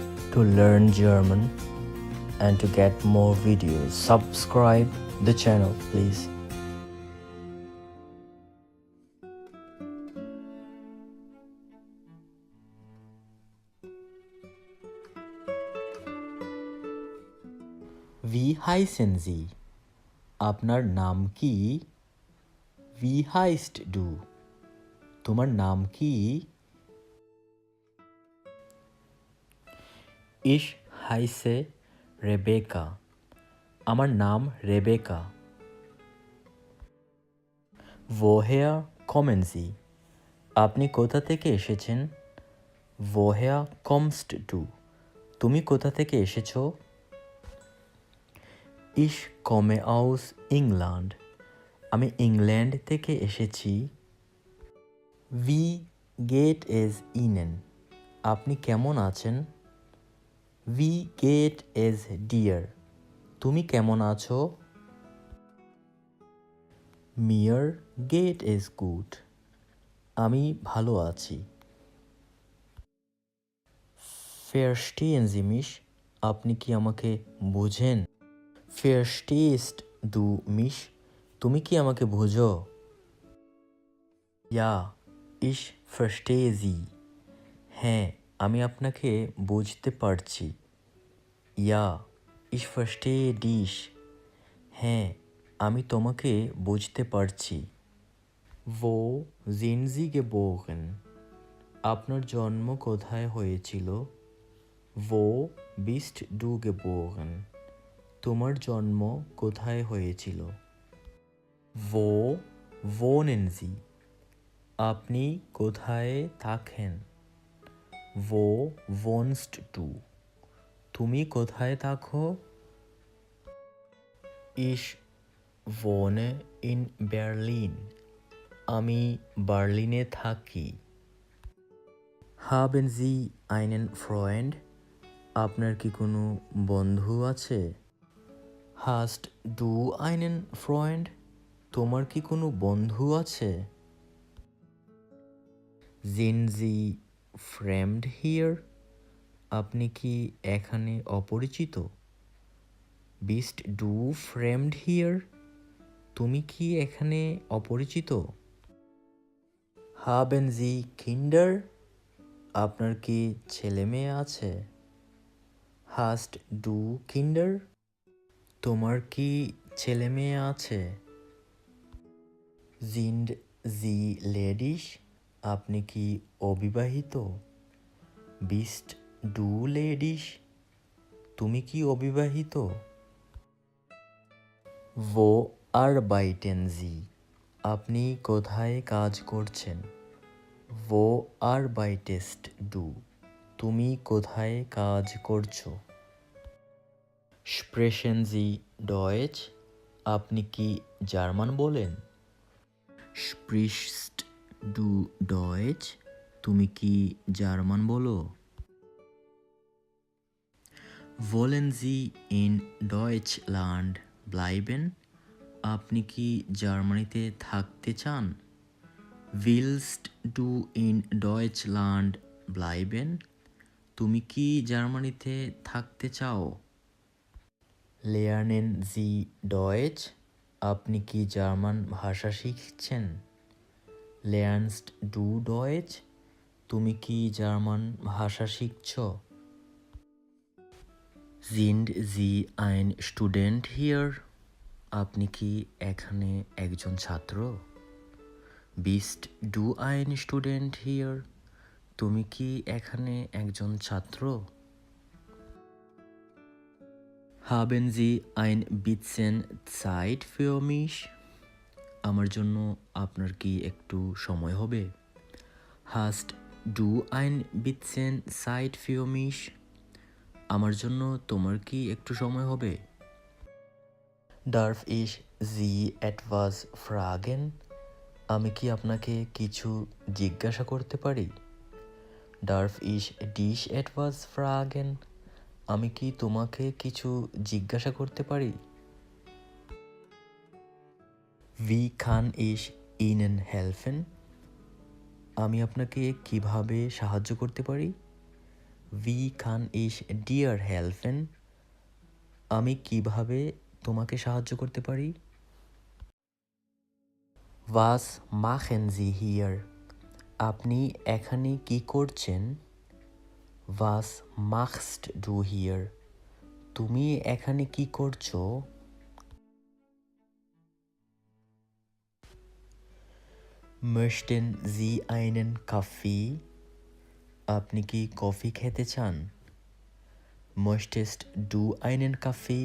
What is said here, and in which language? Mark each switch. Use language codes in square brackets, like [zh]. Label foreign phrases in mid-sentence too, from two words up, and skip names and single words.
[en] to learn German and to get more videos. Subscribe the channel, please. [de] Wie heißen Sie? [bn] আপনার নাম কি? [de] Wie heißt du? [bn] তোমার নাম কি? [de] Ich heiße Rebecca. [bn] আমার নাম রেবেকা। [de] Woher kommen Sie? [bn] আপনি কোথা থেকে এসেছেন? [de] Woher kommst du? [bn] তুমি কোথা থেকে এসেছো? [de] Ich komme aus England. [bn] আমি ইংল্যান্ড থেকে এসেছি। [de] Wie geht es Ihnen? [bn] আপনি কেমন আছেন? [de] Wie geht es dir? [bn] তুমি কেমন আছো? [de] Mir geht es gut. [bn] আমি ভালো আছি। [de] Verstehen Sie mich? [bn] আপনি কি আমাকে বুঝেন? [de] Verstehst du mich? [bn] তুমি কি আমাকে বুঝো? [de] Ja, ich verstehe Sie. [bn] হ্যাঁ, আমি আপনাকে বুঝতে পারছি। [de] Ja, ich verstehe dich. [bn] হ্যাঁ, আমি তোমাকে বুঝতে পারছি। [de] Wo sind Sie geboren? [bn] আপনার জন্ম কোথায় হয়েছিল? [de] Wo bist du geboren? [bn] তোমার জন্ম কোথায় হয়েছিল? [de] Wo wohnen Sie? [bn] আপনি কোথায় থাকেন? [de] Wo wohnst du? [bn] তুমি কোথায় থাকো? [de] Ich wohne in Berlin. [bn] আমি বার্লিনে থাকি। [de] Haben Sie einen Freund? [bn] আপনার কি কোনো বন্ধু আছে? [de] Hast du einen Freund? [bn] তোমার কি কোনো বন্ধু আছে? [de] Sind Sie fremd here? [bn] আপনি কি এখানে অপরিচিত? [de] Bist du fremd here? [bn] তুমি কি এখানে অপরিচিত? [de] Haben Sie Kinder? [bn] আপনার কি ছেলে মেয়ে আছে? [de] Hast du Kinder? [bn] তোমার কি ছেলে মেয়ে আছে? [de] Sind Sie ledig? [bn] আপনি কি অবিবাহিত? [de] Bist du ledig? [bn] তুমি কি অবিবাহিত? [de] Wo arbeiten Sie? [bn] আপনি কোথায় কাজ করছেন? [de] Wo arbeitest du? [bn] তুমি কোথায় কাজ করছো? [de] Sprechen Sie Deutsch? [bn] আপনি কি জার্মান বলেন? [de] Sprichst du Deutsch? [bn] তুমি কি জার্মান বলো? [de] Wollen Sie in Deutschland bleiben? [bn] আপনি কি জার্মানিতে থাকতে চান? [de] Willst du in Deutschland bleiben? [bn] তুমি কি জার্মানিতে থাকতে চাও? [de] Lernen Sie Deutsch? [bn] আপনি কি জার্মান ভাষা শিখছেন? [de] Lernst du Deutsch? [bn] তুমি কি জার্মান ভাষা শিখছো? [de] Sind Sie ein Student here? [bn] আপনি কি এখানে একজন ছাত্র? [de] Bist du ein Student here? [bn] তুমি কি এখানে একজন ছাত্র? [de] Haben Sie ein bisschen Zeit für mich? [bn] আমার জন্য আপনার কি একটু সময় হবে? [de] Hast du ein bisschen Zeit für mich? [bn] আমার জন্য তোমার কি একটু সময় হবে? [de] Darf ich Sie etwas fragen? [bn] আমি কি আপনাকে কিছু জিজ্ঞাসা করতে পারি? [de] Darf ich dich etwas fragen? [bn] আমি কি তোমাকে কিছু জিজ্ঞাসা করতে পারি? [de] Wie kann ich Ihnen helfen? [bn] আমি আপনাকে কিভাবে সাহায্য করতে পারি? [de] Wie kann ich dir helfen? [bn] আমি কিভাবে তোমাকে সাহায্য করতে পারি? [de] Was machen Sie hier? [bn] আপনি এখানে কি করছেন? [de] Was machst du hier? [bn] তুমি এখানে কি করছো? [de] Möchten Sie einen Kaffee? [bn] আপনি কি কফি খেতে চান? [de] Möchtest du einen Kaffee?